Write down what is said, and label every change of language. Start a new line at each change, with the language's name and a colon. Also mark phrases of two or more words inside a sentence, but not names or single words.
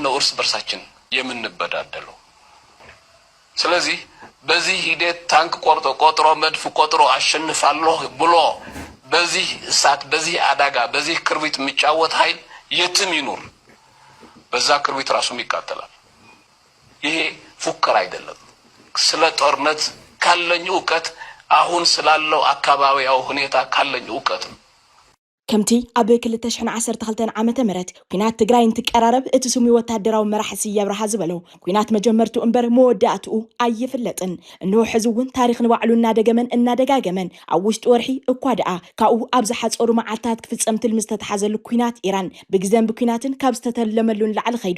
Amharic: ነው እርስ በርሳችን የምንበዳደለው ስለዚህ በዚህ ሂደት ታንክ ቆጥሮ መድፍ ቆጥሮ አሸንፋለሁ ብሎ በዚህ እሳት በዚህ አዳጋ በዚህ ክርቢት የሚጫወት ኃይል የትም ይኑር በዛ ክርቢት ራሱም ይቃጠላል ይሄ ፉከራ አይደለም ስለ ጦርነት ካለኝ ዕውቀት አሁን ስላለው አካባቢያው ሁኔታ ካለኝ ዕውቀት
Tigrinya: ከምቲ ኣብ 2012 ዓመተ ምህረት ኩናት ትግራይ እንትቀራረብ እቲ ስሙ ወታደራዊ መራሕሲ ይብራሃ ዝበሎ ኩናት መጀመርቱ እምበር መወዳእቱ ኣይፍለጥን እንሆ ሕዝውን ታሪኽ ንባዕሉ እናደጋገመን ኣብ ውሽጢ ወርሒ እኳ ደኣ ካብኡ ኣብ ዝሓፀሩ መዓልታት ክፍጸም ትልሚ ዝተተሓዘሉ ኩናት ኢራን ብግዜን ብኩናትን ካብ ዝተተለመሉን ላዕሊ ኸይዱ